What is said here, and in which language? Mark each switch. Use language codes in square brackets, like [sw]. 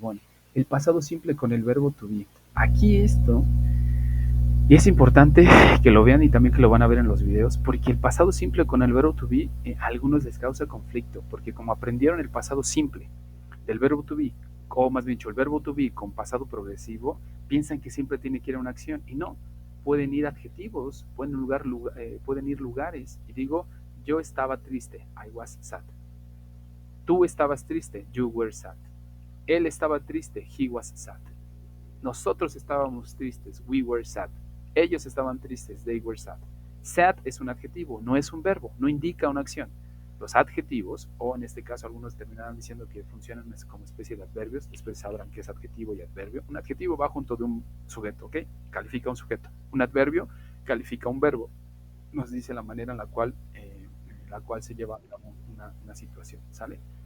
[es] Bueno, el pasado simple con el verbo to be. Aquí esto, y es importante que lo vean y también que lo van a ver en los videos, porque el pasado simple con el verbo to be a algunos les causa conflicto, porque como aprendieron el pasado simple del verbo to be, o más bien dicho, el verbo to be con pasado progresivo, piensan que siempre tiene que ir a una acción, y no. Pueden ir adjetivos, pueden ir lugares. Y digo, yo estaba triste, [en] I was sad. [es] Tú estabas triste, [en] you were sad. [es] Él estaba triste, [en] he was sad. [es] Nosotros estábamos tristes, [en] we were sad. [es] Ellos estaban tristes, [en] they were sad. [es] Sad es un adjetivo, no es un verbo, no indica una acción. Los adjetivos, o en este caso algunos terminarán diciendo que funcionan como especie de adverbios, después sabrán qué es adjetivo y adverbio. Un adjetivo va junto de un sujeto, ¿ok? Califica un sujeto. Un adverbio califica un verbo. Nos dice la manera en la cual se lleva una situación, ¿sale?